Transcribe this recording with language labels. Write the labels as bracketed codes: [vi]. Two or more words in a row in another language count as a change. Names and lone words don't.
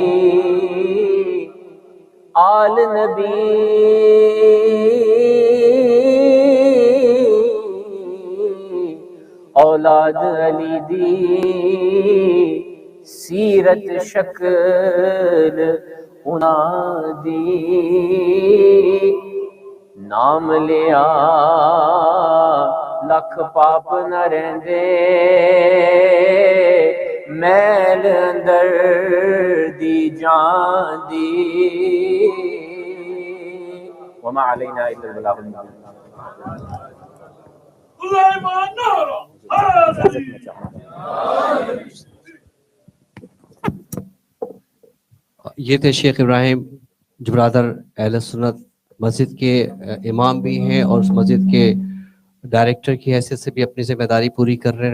[pa] آل نبی اولاد علی دی، سیرت شکل اونہاں دی، نام لیا لکھ پاپ نہ رہندے, میل اندر دی جان دی, [ar] وما علينا إلا البلاغ المبين. [hi] ये थे शेख इब्राहिम, जो ब्रदर अहले सुन्नत मस्जिद के इमाम भी हैं और उस मस्जिद के डायरेक्टर की हैसियत से भी अपनी जिम्मेदारी पूरी कर रहे हैं।